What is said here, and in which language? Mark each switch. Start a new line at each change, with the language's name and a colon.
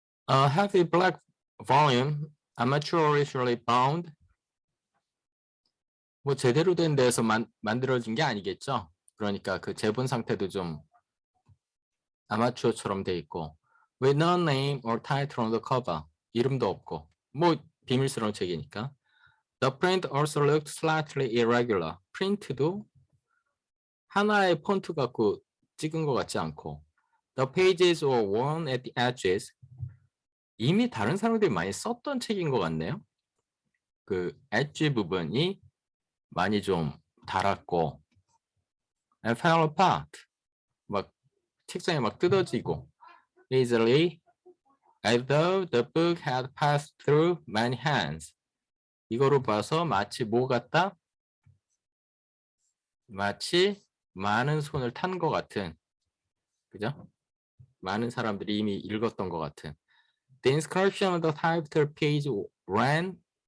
English: A heavy black volume, amateurishly bound.
Korean: 뭐 제대로 된 데에서 만들어진 게 아니겠죠. 그러니까 제본 상태도 좀 아마추어처럼 돼 있고.
English: With no name or title on the cover.
Korean: 이름도 없고. 뭐 비밀스러운 책이니까.
English: The print also looked slightly irregular.
Korean: 프린트도 하나의 폰트 갖고 찍은 것 같지 않고.
English: The pages were worn at the edges.
Korean: 이미 다른 사람들이 많이 썼던 책인 것 같네요. 엣지 부분이 많이 좀 닳았고.
English: And fell apart.
Korean: 막 책장에 막 뜯어지고.
English: Easily, as though the book had passed through many hands.
Korean: 이거로 봐서 마치 뭐 같다? 마치 많은 손을 탄 것 같은, 그죠? 많은 사람들이 이미 읽었던 것 같은.
English: The inscription of the title page ran.